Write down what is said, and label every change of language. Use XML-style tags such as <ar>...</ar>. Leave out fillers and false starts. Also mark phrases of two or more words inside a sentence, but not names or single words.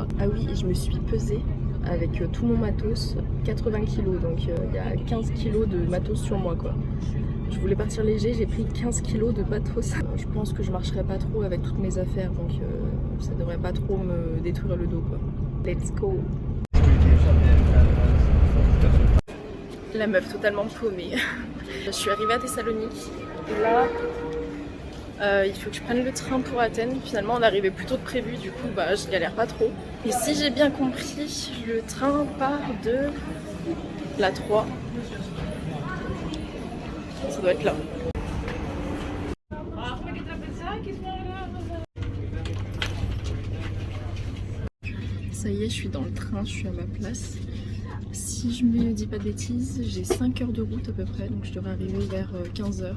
<fr>Ah oui, et je me suis pesée avec tout mon matos, 80 kg, donc il y a 15 kg de matos sur moi quoi. Je voulais partir léger, j'ai pris 15 kg de matos. Je pense que je marcherai pas trop avec toutes mes affaires, donc ça devrait pas trop me détruire le dos quoi.</fr> <en>Let's go.</en> <fr>La meuf totalement paumée. Je suis arrivée à Thessalonique et là il faut que je prenne le train pour Athènes. Finalement on arrivait plus tôt que prévu, du coup je galère pas trop. Et si j'ai bien compris, le train part de la 3. Ça doit être là. Ça y est, je suis dans le train, je suis à ma place. Si je me dis pas de bêtises, j'ai 5 heures de route à peu près, donc je devrais arriver vers 15 h.</fr>